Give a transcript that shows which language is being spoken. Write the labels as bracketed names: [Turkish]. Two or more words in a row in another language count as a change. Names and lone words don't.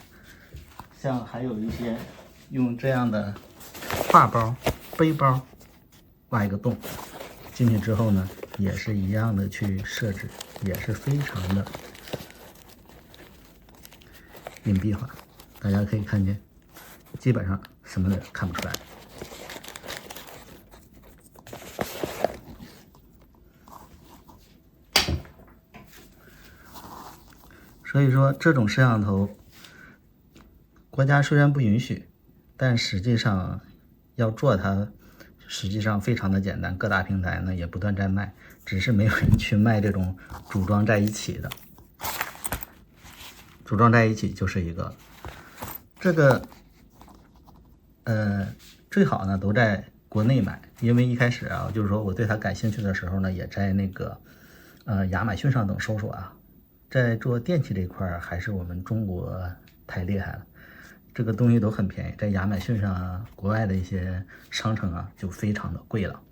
[Chinese] 像還有一些用這樣的挎包、背包挖一個洞進去之後呢，也是一樣的去設置，也是非常的隱蔽化，大家可以看見，基本上什麼也看不出来。所以說，這種攝像頭，國家雖然不允許，但實際上要做它，實際上非常的簡單。各大平台呢也不斷在賣，只是沒有人去賣這種組裝在一起的。組裝在一起就是一個，這個最好呢都在國內買，因為一開始啊，就是說我對它感興趣的時候呢，也在那個亞馬遜上等搜索啊，在做電器這一塊還是我們中國太厲害了，這個東西都很便宜，在亞馬遜上啊，國外的一些商城啊就非常的貴了。